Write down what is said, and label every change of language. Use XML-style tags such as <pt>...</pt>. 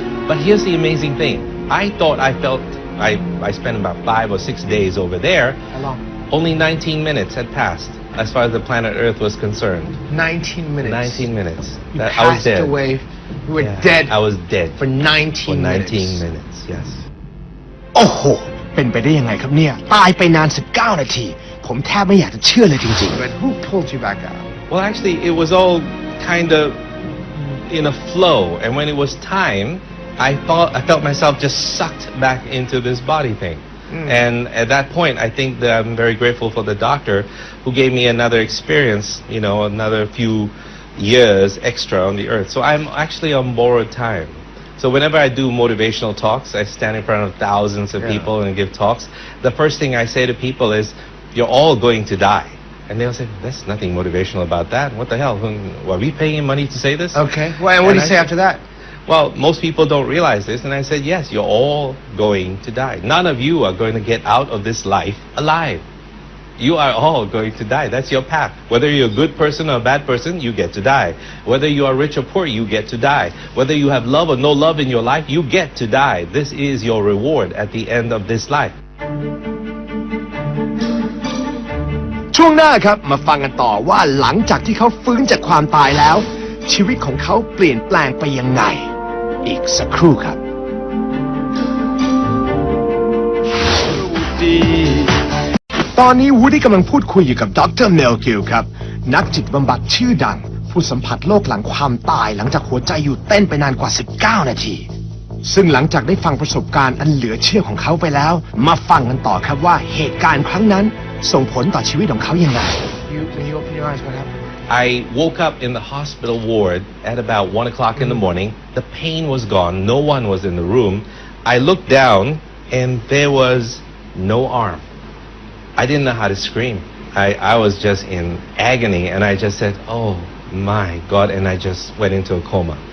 <en>But here's the amazing thing. I thought I spent about 5 or 6 days over there. How long? Only 19 minutes had passed as far as the planet Earth was concerned. 19 minutes? 19 minutes. You passed away. You were dead. I was dead. For 19 minutes. For 19 minutes, yes.</en> <th>โอ้โหเป็นไปได้ยังไงครับเนี่ยตายไปนาน19นาทีผมแทบไม่อยากจะเชื่อเลยจริง</th> <en>But who pulled you back out? Well, actually, it was all kind of in a flow, and when it was time, I felt myself just sucked back into this body thing. And at that point, I think that I'm very grateful for the doctor who gave me another experience, another few years extra on the earth. So I'm actually on borrowed time. So whenever I do motivational talks, I stand in front of thousands of people and give talks. The first thing I say to people is, you're all going to die. And they'll say, there's nothing motivational about that. What the hell? Are we paying money to say this? Okay. Well, and what do you say after that? Well, most people don't realize this. And I said, yes, you're all going to die. None of you are going to get out of this life alive. You are all going to die. That's your path. Whether you're a good person or a bad person, you get to die. Whether you are rich or poor, you get to die. Whether you have love or no love in your life, you get to die. This is your reward at the end of this life.</en> <th>ช่วงหน้าครับมาฟังกันต่อว่าหลังจากที่เขาฟื้นจากความตายแล้วชีวิตของเขาเปลี่ยนแปลงไปยังไงอีกสักครู่ครับ ตอนนี้วูดดี้กำลังพูดคุยอยู่กับดรเมลกิลครับนักจิตบำบัดชื่อดังผู้สัมผัสโลกหลังความตายหลังจากหัวใจหยุดเต้นไปนานกว่า19นาทีซึ่งหลังจากได้ฟังประสบการณ์อันเหลือเชื่อของเขาไปแล้วมาฟังกันต่อครับว่าเหตุการณ์ครั้งนั้นส่งผลต่อชีวิตของเขาอย่างไร</th> <en>When you open your eyes, what happened? I woke up in the hospital ward at about 1 o'clock in the morning. The pain was gone. No one was in the room. I looked down and there was no arm. I didn't know how to scream. I was just in agony and I just said, oh my God, and I just went into a coma.</en>